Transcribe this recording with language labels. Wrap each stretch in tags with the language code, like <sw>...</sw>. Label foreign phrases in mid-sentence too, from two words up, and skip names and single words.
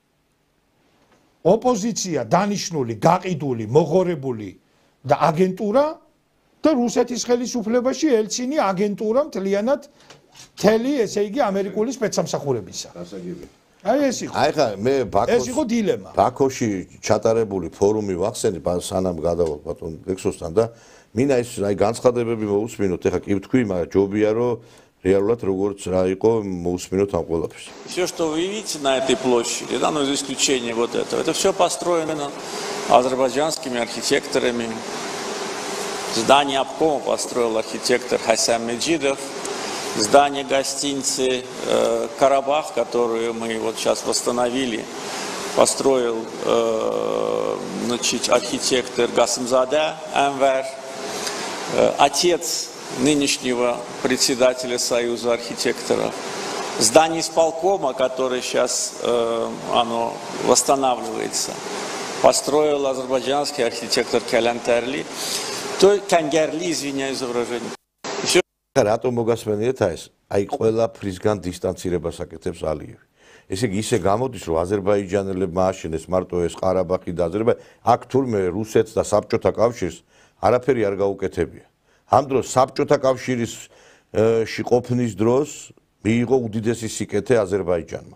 <ka>ოპოზიცია დანიშნული, გაყიდული, მოღორებული და აგენტურა და რუსეთის ხელისუფლებაში ელცინი აგენტურა მთლიანად მთელი, ესე იგი, ამერიკული სპეცსამსახურებისა. აი ეს იყო. აი ხა მე ეს იყო დილემა. ბაქოში ჩატარებული ფორუმი ვახსენებ სანამ გადავალ ბატონ ლექსოსთან და მინდა ეს აი განცხადებები მოусმინოთ. ეხლა კი ვთქვი, მაგრამ ჯობია რომ реально როგორც რა იყო მოусმინოთ ამ ყველაფერს.</ka> <ru>Все, что вы видите на этой площади, да, ну за исключением вот этого, это все построено азербайджанскими архитекторами. Здание обкома построил архитектор Хасям Меджидов. Здание гостиницы «Карабах», которую мы вот сейчас восстановили, построил значит, архитектор Гасымзаде Энвер, отец нынешнего председателя Союза архитекторов. Здание исполкома, которое сейчас оно восстанавливается, построил азербайджанский архитектор Калянтерли. То Кангерли, извиняюсь за выражение.</ru> <ka>რატომ მოგასმენიეთ ეს? აი ყველაფრისგან დისტანცირებას აკეთებს ალიევი. ესე იგი ისე გამოდის, რომ აზერბაიჯანელებმა აშენეს მარტო ეს ყარაბაღი და აზერბაიჯანი, აქ თურმე რუსეთს და საბჭოთა კავშირს არაფერი არ გაუკეთებია. ამ დროს საბჭოთა კავშირში ყოფნის დროს მიიღო უდიდესი სიკეთე აზერბაიჯანმა.</ka>